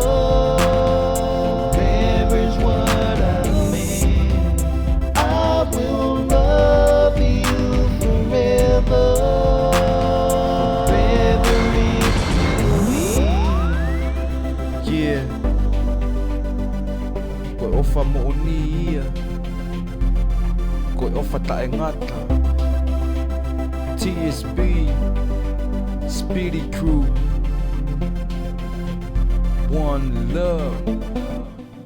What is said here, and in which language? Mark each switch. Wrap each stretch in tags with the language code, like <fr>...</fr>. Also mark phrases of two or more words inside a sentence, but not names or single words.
<en>Forever's what I mean. I will love you forever. Forever it will be. Yeah.</en> <to>Koe ofa mo oni ia. Koe ofa tae ngata.</to> <en>TSB Speedy Crew. One love.</en>